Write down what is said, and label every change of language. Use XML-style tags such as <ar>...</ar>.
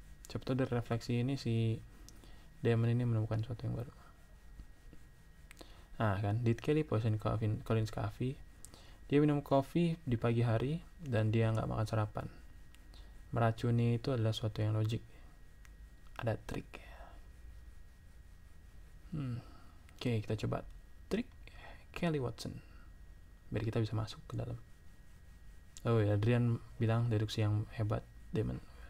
<id>Siapa tahu dari refleksi ini si Damon ini menemukan sesuatu yang baru. Nah kan,</id> <en>did Kelly poison Colin's coffee?</en> <id>Dia minum kopi di pagi hari dan dia nggak makan sarapan. Meracuni itu adalah sesuatu yang logik. Ada trik. Oke, kita coba trik Kelly Watson. Biar kita bisa masuk ke dalam. Oh ya, Adrian bilang deduksi yang hebat, Damon.</id>